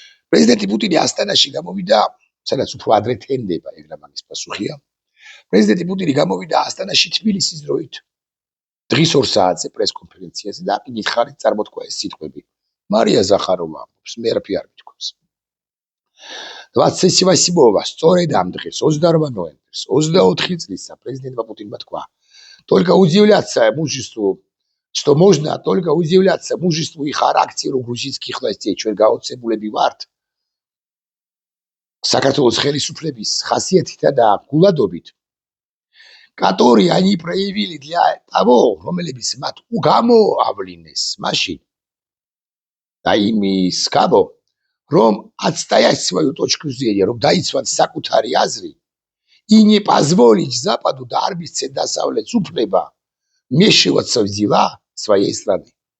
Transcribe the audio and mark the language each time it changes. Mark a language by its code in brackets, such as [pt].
[ka] პრეზიდენტი პუტინი ასტანაში გამოვიდა, სადაც უფრო ადრე თენდება, ეგრე მაგის პასუხია. პრეზიდენტი პუტინი გამოვიდა ასტანაში თბილისის დროით. დღის 2 საათზე პრესკონფერენციაზე და აკითხარით წარმოთქვა ეს სიტყვები. მარია ზახაროვა ამბობს, მე არაფერი არ მithქვს. [ru] 28 [ka] სწორედ ამ დღეს [ru] 28 ноября 24 [ka] წლისა პრეზიდენტმა პუტინმა თქვა: [ru] "Только удивляться мужеству, что можно только удивляться мужеству и характеру грузинских властей. [ka] ჩვენ გაოცებულები ვართ საქართველოს ხელისუფლების ხასიათითა და გულადობით, [ru] которые они проявили для того, [ka] რომელებიც მათ გამოავლინეს მაშინ და იმის გამო, რომ [ru] отстоять свою точку зрения, [ka] რომ დაიცვან საკუთარი აზრი, [ru] и не позволить Западу [ka] და არ მისცენ დასავლეთს უფლება [ru] вмешиваться в дела своей страны."